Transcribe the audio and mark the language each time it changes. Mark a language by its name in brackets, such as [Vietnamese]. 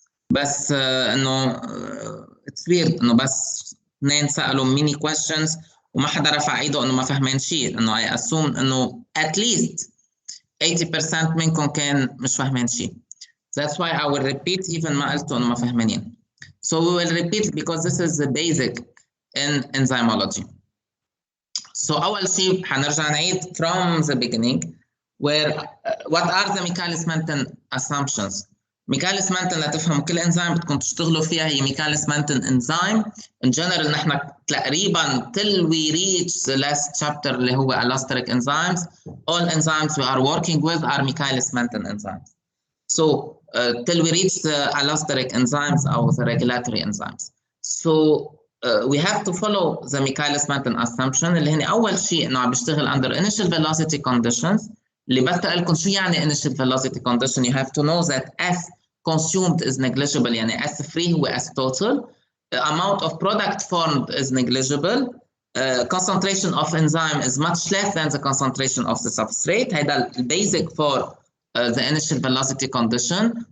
[Arabic] بس إنه [English] it's weird [Arabic] إنه بس اثنين سألوا ميني questions وما حدا رفع إيده إنه ما فهمان شيء. إنه [English] I assume [Arabic] إنه [English] at least [Arabic] 80% منكم كان مش فاهمين شيء. [English] That's why I will repeat even [Arabic] ما قلتوا إنه ما فاهمين. [English] So we will repeat because this is the basic in enzymology. So [Arabic] أول شيء حنرجع نعيد [English] from the beginning where what are the Michaelis-Menten assumptions. [Arabic] Michaelis-Menten لتفهموا كل انزيم بدكم تشتغلوا فيها هي Michaelis-Menten enzyme. [English] In general [Arabic] نحن تقريبا [English] till we reach the last chapter [Arabic] اللي هو [English] allosteric enzymes, all enzymes we are working with are Michaelis-Menten enzymes. So till we reach the allosteric enzymes or the regulatory enzymes. So we have to follow the Michaelis-Menten assumption [Arabic] اللي هن أول شيء إنه عم بيشتغل [English] under initial velocity conditions. [Arabic] اللي بس أقول لكم شو يعني initial velocity condition. [English] You have to know that S consumed is negligible، [Arabic] يعني S free هو S total. [English] Amount of product formed is negligible. Concentration of enzyme is much less than the concentration of the substrate. [Arabic] هذا البيزك [English] for the initial velocity condition.